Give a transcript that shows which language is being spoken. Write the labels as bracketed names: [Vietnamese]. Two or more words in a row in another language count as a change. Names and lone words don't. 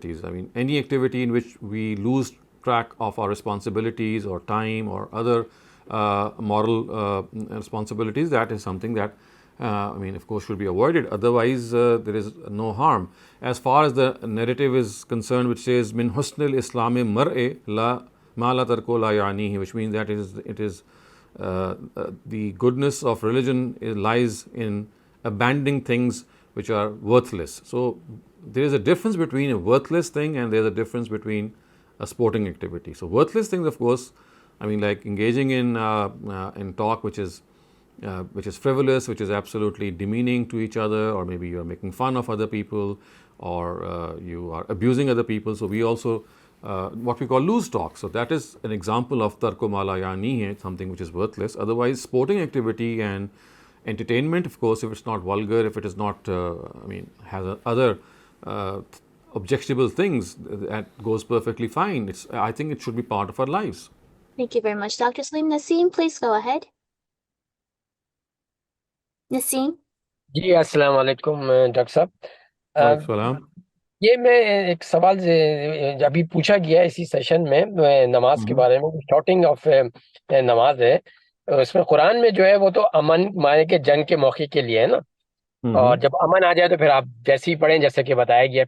[English] I mean, any activity in which we lose track of our responsibilities or time or other moral responsibilities, that is something that of course should be avoided. Otherwise there is no harm. As far as the narrative is concerned, which says [Arabic] من حسن الإسلام المرء لا ما لا ترك لا يعنيه, [English] which means that it is the goodness of religion lies in abandoning things which are worthless. So there is a difference between a worthless thing and there is a difference between a sporting activity. So worthless things, of course, like engaging in talk which is frivolous, which is absolutely demeaning to each other, or maybe you are making fun of other people, or you are abusing other people. So we also what we call loose talk. So that is an example of [Arabic] ترك ما لا يعنيه, [English] something which is worthless. Otherwise, sporting activity and entertainment, of course, if it's not vulgar, if it is not has other objectionable things, that goes perfectly fine. I think it should be part of our lives. Thank you very much, Dr. Saleem. Naseem, please go ahead. Naseem? [Urdu] جی السلام علیکم ڈاکٹر صاحب. وعلیکم السلام. یہ میں ایک سوال ابھی پوچھا گیا اسی سیشن میں نماز کے بارے میں. [English] shortening of [Urdu] نماز ہے اس میں قرآن میں جو ہے وہ تو امن مانے کے جنگ کے موقع کے لیے ہے نا, اور جب امن آ جائے تو پھر آپ جیسے ہی پڑھیں جیسے کہ بتایا گیا.